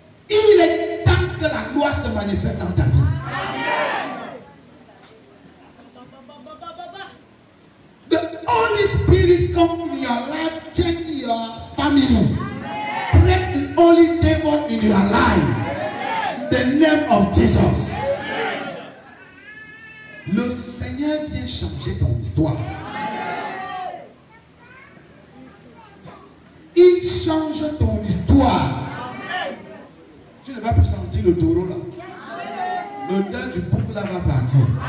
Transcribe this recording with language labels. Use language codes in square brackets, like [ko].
[fr] Il est temps que la gloire se manifeste dans ta vie. [en] The Holy Spirit come in your life, change your family, break the only devil in your life. The name of Jesus. [fr] Le Seigneur vient changer ton histoire. Il change ton histoire. Tu ne vas plus sentir le taureau là. Le dent du bouc là va partir.